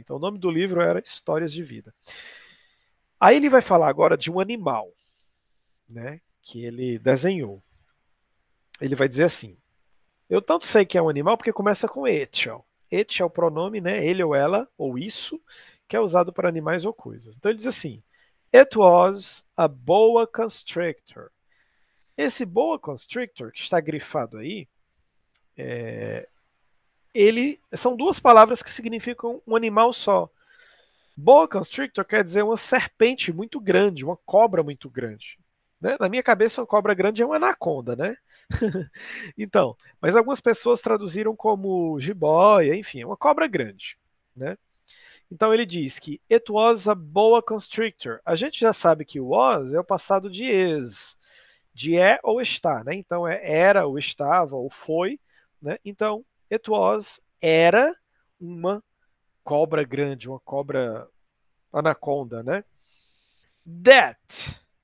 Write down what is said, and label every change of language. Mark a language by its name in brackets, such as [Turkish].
[Portuguese] Então o nome do livro era Histórias de Vida. Aí ele vai falar agora de um animal, né, que ele desenhou. Ele vai dizer assim: eu tanto sei que é um animal porque começa com et, ó. it é o pronome, né? Ele ou ela, ou isso, que é usado para animais ou coisas. Então ele diz assim: [English] It was a boa constrictor. [Portuguese] Esse boa constrictor, que está grifado aí, ele são duas palavras que significam um animal só. Boa constrictor quer dizer uma serpente muito grande, uma cobra muito grande. Né? Na minha cabeça, uma cobra grande é uma anaconda, né? Então, mas algumas pessoas traduziram como jiboia, enfim, é uma cobra grande, né? Então ele diz que [English] it was a boa constrictor. [Portuguese] A gente já sabe que was é o passado de is, de é ou está, né? Então é era ou estava ou foi, né? Então it was era uma cobra grande, uma cobra anaconda, né? That.